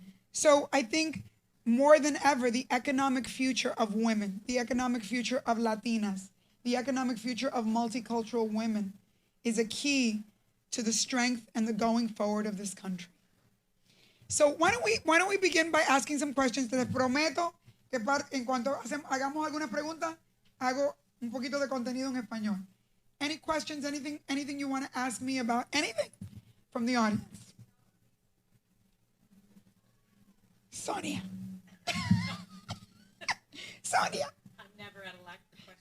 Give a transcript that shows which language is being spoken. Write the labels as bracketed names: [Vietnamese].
[English] So I think more than ever, the economic future of women, the economic future of Latinas, the economic future of multicultural women is a key to the strength and the going forward of this country. So why don't we begin by asking some questions? [Spanish] Te les prometo que en cuanto hagamos alguna pregunta, hago un poquito de contenido en español. [English] Any questions, anything you want to ask me about anything from the audience? Sonia. Sonia. I'm never at a lack of questions.